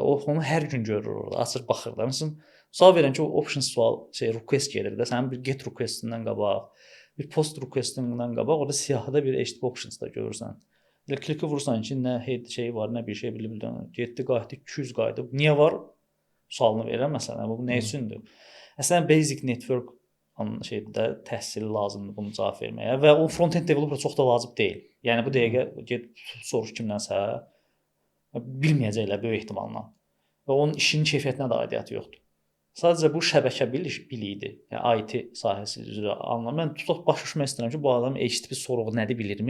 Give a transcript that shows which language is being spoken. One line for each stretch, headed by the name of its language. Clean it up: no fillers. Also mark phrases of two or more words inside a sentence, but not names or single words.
Azerbaijani: O onu hər gün görür orada, açır baxır da. Məsələn, sual verən ki, o
English: options request
Azerbaijani: gedir də, sənin bir get requestindən qabaq, bir post requestindən qabaq orada siyahıda bir
English: HTTP options
Azerbaijani: da görürsən. Elə kliki vursan ki, nə head şeyi var, nə bir şey bilmirəm. Getdi, qayıtdı, 200 qayıtdı. Niyə var? Sualını verirəm məsələn. Bu nə üçündür? Əslən
English: basic network
Azerbaijani: şeydə təhsili lazımdır bunu cavab verməyə və o
English: front-end developer
Azerbaijani: çox da lazım deyil. Yəni bu dəqiqə get soruş kimdənsə bilməyəcəklər böyük ehtimalla. Və onun işinin keyfiyyətinə də aidiyyəti yoxdur. Sadəcə bu şəbəkə biliyi idi. Yəni IT sahəsi üzrə alınan. Mən tutaq başa düşmək istəyirəm ki, bu adam HTTP sorğu nədir bilirmi?